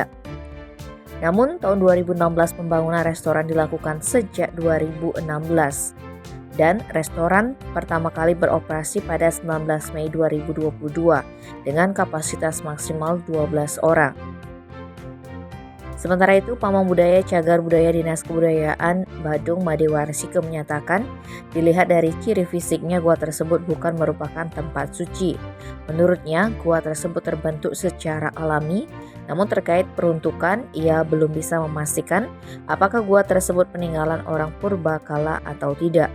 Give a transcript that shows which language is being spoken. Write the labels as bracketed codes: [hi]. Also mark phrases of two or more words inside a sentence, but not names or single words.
[id] Namun tahun 2016 pembangunan restoran dilakukan sejak 2016. Dan restoran pertama kali beroperasi pada 19 Mei 2022 dengan kapasitas maksimal 12 orang. Sementara itu, Pamong Budaya Cagar Budaya Dinas Kebudayaan Badung Made Warsike menyatakan dilihat dari ciri fisiknya gua tersebut bukan merupakan tempat suci. Menurutnya, gua tersebut terbentuk secara alami, namun terkait peruntukan ia belum bisa memastikan apakah gua tersebut peninggalan orang purbakala atau tidak.